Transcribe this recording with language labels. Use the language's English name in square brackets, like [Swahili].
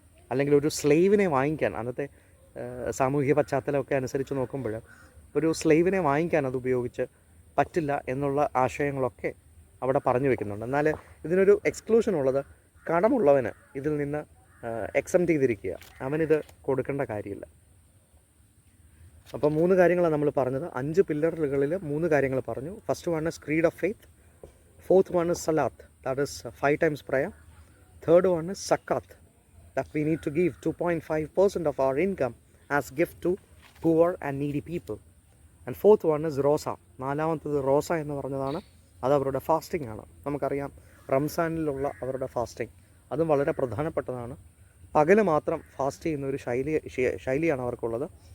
[Malayalam] അല്ലെങ്കിൽ ഒരു സ്ലേവിനെ വാങ്ങിക്കാൻ, അന്നത്തെ സാമൂഹിക പശ്ചാത്തലമൊക്കെ അനുസരിച്ച് നോക്കുമ്പോൾ ഒരു സ്ലേവിനെ വാങ്ങിക്കാൻ അത് ഉപയോഗിച്ച് പറ്റില്ല എന്നുള്ള ആശയങ്ങളൊക്കെ അവിടെ പറഞ്ഞു വെക്കുന്നുണ്ട്. എന്നാൽ ഇതിനൊരു എക്സ്ക്ലൂഷൻ ഉള്ളത്, കടമുള്ളവന് ഇതിൽ നിന്ന് എക്സംപ്റ്റ് ചെയ്തിരിക്കുക, അവനിത് കൊടുക്കേണ്ട കാര്യമില്ല. അപ്പോൾ 3 കാര്യങ്ങളാണ് നമ്മൾ പറഞ്ഞത്. 5 പില്ലറുകളിൽ 3 കാര്യങ്ങൾ പറഞ്ഞു. [English] First one is creed of faith, fourth one is സലാത്ത്, that is 5 times prayer, third one is zakat, that we need to give 2.5% of our income as gift to poor and needy people, and fourth one is റോസ. [Malayalam] 4ാമത്തത് റോസ എന്ന് പറഞ്ഞതാണ്. അത് അവരുടെ fasting ആണ്. നമുക്കറിയാം റംസാനിലുള്ള അവരുടെ fasting അതും വളരെ പ്രധാനപ്പെട്ടതാണ്. പകല് മാത്രം ഫാസ്റ്റ് ചെയ്യുന്ന ഒരു ശൈലിയാണ് അവർക്കുള്ളത്.